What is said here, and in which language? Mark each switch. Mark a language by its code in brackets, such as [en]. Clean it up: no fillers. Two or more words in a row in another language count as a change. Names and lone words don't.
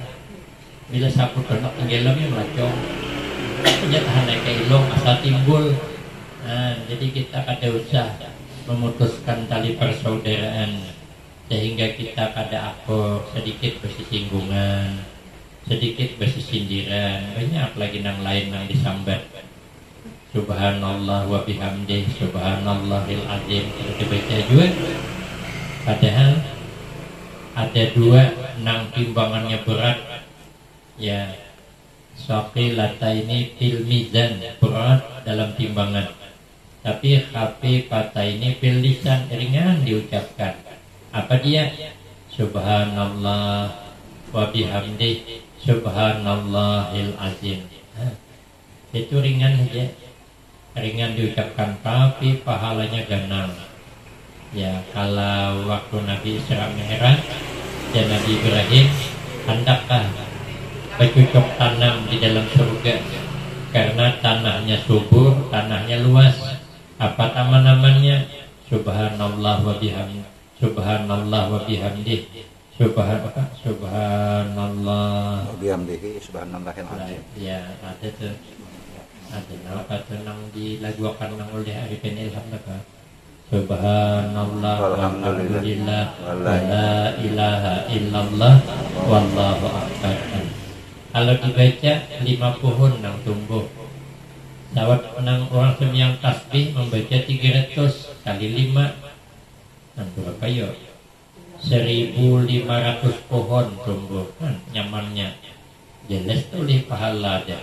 [bjn] Bila sapu donok tenggelamnya melacong, nya tahan naik ke ilong asal timbul. Nah, jadi kita kada usah memutuskan tali persaudaraan sehingga kita kada akur sedikit bersinggungan, sedikit bersindiran, banyak lagi nang lain nang disambat. [ar] سبحان الله وبحمده، سبحان الله العظيم, [bjn] kita baca juga. Padahal ada dua nang timbangannya berat, ya. Saqilata ini [ar] في الميزان, [bjn] berat dalam timbangan. Tapi khafifata ini [ar] في اللسان, [bjn] ringan diucapkan. Apa dia? [ar] سبحان الله وبحمده، سبحان الله العظيم. [bjn] Itu ringan saja, ringan diucapkan, tapi pahalanya ganang. Ya, kalau waktu Nabi Isra Mi'raj dan Nabi Ibrahim hendakkah bercocok tanam di dalam surga karena tanahnya subur, tanahnya luas. Apa taman-tamannya? [ar] سبحان الله وبحمده، سبحان الله وبحمده، سبحان الله وبحمده، سبحان الله العظيم. [bjn] Ya, ada tuh. Ada apa tuh nang dilagukan nang oleh Arifin Ilham apa? [ar] سبحان الله والحمد لله ولا إله إلا الله والله أكبر. [bjn] Kalau dibaca 5 pohon nang tumbuh. Sawat nang orang semyang tasbih membaca 300 kali 5. Nang berapa yo? 1.500 pohon tumbuh. Nyamannya. Jelas tuh pahala aja.